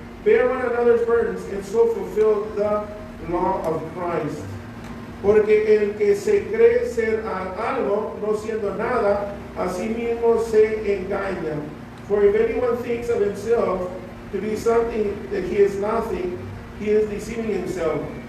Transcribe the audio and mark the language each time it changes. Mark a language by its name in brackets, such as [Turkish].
[English] Bear one another's burdens and so fulfill the law of Christ. [Spanish] Porque el que se cree ser algo, no siendo nada, a sí mismo se engaña. [English] For if anyone thinks of himself to be something that he is nothing, he is deceiving himself.